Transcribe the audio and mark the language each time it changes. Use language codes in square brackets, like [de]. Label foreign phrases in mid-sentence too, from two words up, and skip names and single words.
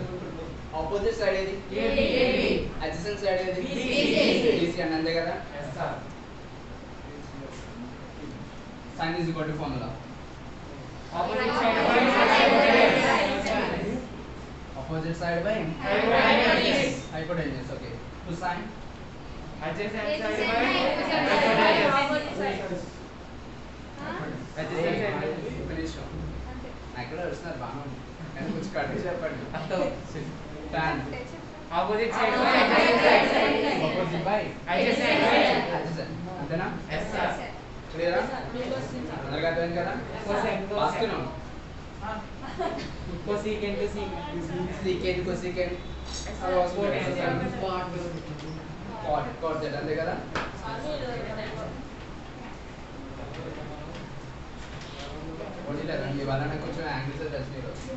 [en] opposite side [te] ఏది ఏబి [en] adjacent side [te] ఏది బీసీ అని అంతే కదా [en] sin is equal to formula opposite side by hypotenuse okay to sin adjacent side by [te] అక్కడ వస్తున్నారు బాగా కానీ కొంచెం కరెక్ట్ చెప్పండి tan [en] opposite side by adjacent [te] అంతేనా [en] yes sir [te] క్లియరా అందరికీ అర్థమైంది కదా రాస్తున్నాం [en] cosecant secant cosecant cot z [te] అంతే కదా ఓన్లీ లేదండి ఇవాళ నాకు కొంచెం యాంగిల్స్ తెలిసినాయి